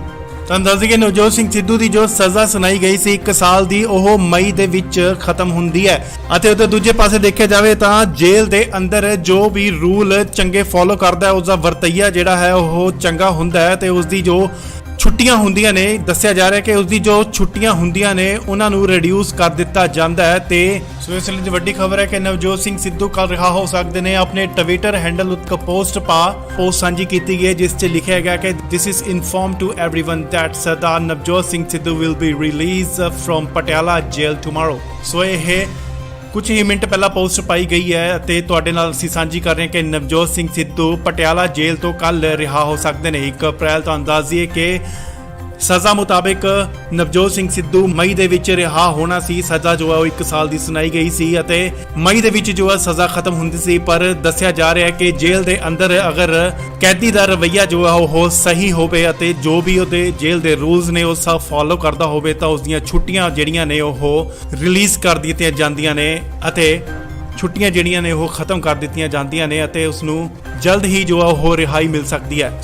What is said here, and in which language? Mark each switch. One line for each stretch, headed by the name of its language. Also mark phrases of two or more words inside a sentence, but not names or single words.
Punjabi: ਤੁਹਾਨੂੰ ਦੱਸ ਦਈਏ ਨਵਜੋਤ ਸਿੰਘ ਸਿੱਧੂ ਦੀ ਜੋ ਸਜ਼ਾ ਸੁਣਾਈ ਗਈ ਸੀ 1 ਸਾਲ ਦੀ, ਉਹ ਮਈ ਦੇ ਵਿੱਚ ਖਤਮ ਹੁੰਦੀ ਹੈ ਅਤੇ ਉਹਦੇ ਦੂਜੇ ਪਾਸੇ ਦੇਖਿਆ ਜਾਵੇ ਤਾਂ ਜੇਲ੍ਹ ਦੇ ਅੰਦਰ ਜੋ ਵੀ ਰੂਲ ਚੰਗੇ ਫੋਲੋ ਕਰਦਾ ਹੈ ਉਸਦਾ ਵਰਤਈਆ ਜਿਹੜਾ ਹੈ ਉਹ ਚੰਗਾ ਹੁੰਦਾ ਹੈ ਤੇ ਉਸਦੀ ਜੋ ਛੁੱਟੀਆਂ ਹੁੰਦੀਆਂ ਨੇ, ਦੱਸਿਆ ਜਾ ਰਿਹਾ ਕਿ ਉਸਦੀ ਜੋ ਛੁੱਟੀਆਂ ਹੁੰਦੀਆਂ ਨੇ ਉਹਨਾਂ ਨੂੰ ਰਿਡਿਊਸ ਕਰ ਦਿੱਤਾ ਜਾਂਦਾ ਹੈ। ਤੇ ਸੋ ਇਸ ਲਈ ਵੱਡੀ ਖਬਰ ਹੈ ਕਿ ਨਵਜੋਤ ਸਿੰਘ ਸਿੱਧੂ ਕੱਲ ਰਿਹਾ ਹੋ ਸਕਦੇ ਨੇ। ਆਪਣੇ ਟਵਿੱਟਰ ਹੈਂਡਲ ਉੱਤੇ ਪੋਸਟ ਸਾਂਝੀ ਕੀਤੀ ਗਈ ਹੈ ਜਿਸ 'ਚ ਲਿਖਿਆ ਗਿਆ ਕਿ
English: this is informed to everyone that
Punjabi: ਸਰਦਾਰ ਨਵਜੋਤ ਸਿੰਘ ਸਿੱਧੂ
English: will be released from Patiala jail tomorrow।
Punjabi: ਸੋ ਇਹ ਕੁਝ ਹੀ ਮਿੰਟ ਪਹਿਲਾਂ ਪੋਸਟ ਪਾਈ ਗਈ ਹੈ ਅਤੇ ਤੁਹਾਡੇ ਨਾਲ ਅਸੀਂ ਸਾਂਝੀ ਕਰ ਰਹੇ ਹਾਂ ਕਿ ਨਵਜੋਤ ਸਿੰਘ ਸਿੱਧੂ ਪਟਿਆਲਾ ਜੇਲ੍ਹ ਤੋਂ ਕੱਲ ਰਿਹਾ ਹੋ ਸਕਦੇ ਨੇ 1 ਅਪ੍ਰੈਲ। ਤੁਹਾਨੂੰ ਦੱਸ ਦਈਏ ਕਿ ਸਜ਼ਾ ਮੁਤਾਬਿਕ ਨਵਜੋਤ ਸਿੰਘ ਸਿੱਧੂ ਮਈ ਦੇ ਵਿੱਚ ਰਿਹਾ ਹੋਣਾ ਸੀ। ਸਜ਼ਾ ਜੋ ਹੈ ਉਹ 1 ਸਾਲ ਦੀ ਸੁਣਾਈ ਗਈ ਸੀ ਅਤੇ ਮਈ ਦੇ ਵਿੱਚ ਜੋ ਹੈ ਸਜ਼ਾ ਖਤਮ ਹੁੰਦੀ ਸੀ, ਪਰ ਦੱਸਿਆ ਜਾ ਰਿਹਾ ਹੈ ਕਿ ਜੇਲ੍ਹ ਦੇ ਅੰਦਰ ਅਗਰ ਕੈਦੀ ਦਾ ਰਵੱਈਆ ਜੋ ਹੈ ਉਹ ਸਹੀ ਹੋਵੇ ਅਤੇ ਜੋ ਵੀ ਉਹਦੇ ਜੇਲ੍ਹ ਦੇ ਰੂਲਸ ਨੇ ਉਹ ਸਭ ਫੋਲੋ ਕਰਦਾ ਹੋਵੇ ਤਾਂ ਉਸ ਦੀਆਂ ਛੁੱਟੀਆਂ ਜਿਹੜੀਆਂ ਨੇ ਉਹ ਰਿਲੀਜ਼ ਕਰ ਦਿੱਤੀਆਂ ਜਾਂਦੀਆਂ ਨੇ ਅਤੇ ਛੁੱਟੀਆਂ ਜਿਹੜੀਆਂ ਨੇ ਉਹ ਖਤਮ ਕਰ ਦਿੱਤੀਆਂ ਜਾਂਦੀਆਂ ਨੇ ਅਤੇ ਉਸ ਨੂੰ ਜਲਦ ਹੀ ਜੋ ਹੈ ਉਹ ਰਿਹਾਈ ਮਿਲ ਸਕਦੀ ਹੈ।